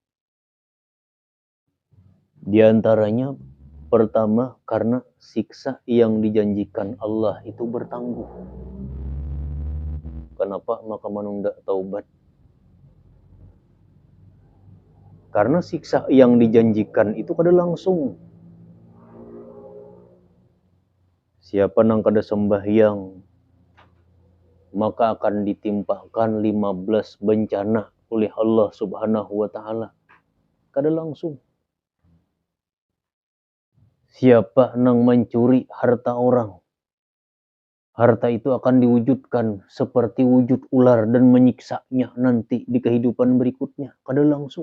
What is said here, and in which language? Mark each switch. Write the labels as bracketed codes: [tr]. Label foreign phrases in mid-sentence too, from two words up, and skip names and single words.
[id] Di antaranya, pertama, karena siksa yang dijanjikan Allah itu bertangguh. Kenapa maka menunda taubat? Karena siksa yang dijanjikan itu kada langsung. Siapa nang kada sembahyang, maka akan ditimpakan 15 bencana oleh Allah [ar] سبحانه وتعالى. [id] Kada langsung. Siapa nang mencuri harta orang, harta itu akan diwujudkan seperti wujud ular dan menyiksanya nanti di kehidupan berikutnya. Kada langsung.